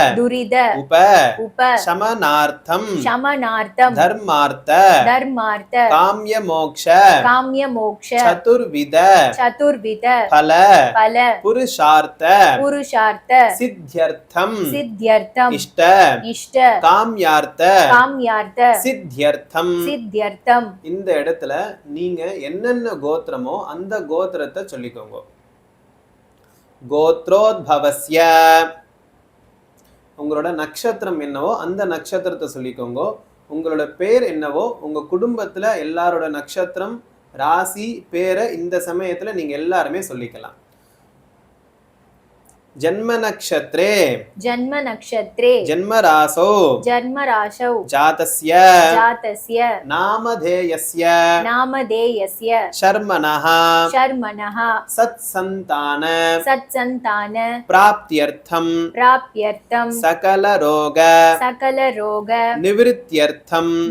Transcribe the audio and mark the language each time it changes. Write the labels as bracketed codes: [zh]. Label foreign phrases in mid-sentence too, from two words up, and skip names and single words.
[sa] उपशमनार्थं धर्मार्थ काम्य मोक्ष चतुर्विध फल पुरुषार्थ सिद्ध्यर्थं इष्ट काम्यार्थ सिद्ध्यर्थம். [ta] இந்த இடத்துல நீங்க என்னென்ன கோத்திரமோ அந்த கோத்திரத்தை சொல்லிக்கோங்க. கோத்ரோத்பவஸ்ய உங்களோட நட்சத்திரம் என்னவோ அந்த நட்சத்திரத்தை சொல்லிக்கோங்க. உங்களோட பேர் என்னவோ உங்க குடும்பத்துல எல்லாரோட நட்சத்திரம் ராசி பேரை இந்த சமயத்துல நீங்க எல்லாருமே சொல்லிக்கலாம். [sa] जन्म नक्षत्रे जन्मरासौ जातस्य नामधेयस्य शर्मणः सत्सन्तान प्राप्त्यर्थं सकल रोग निवृत्त्यर्थं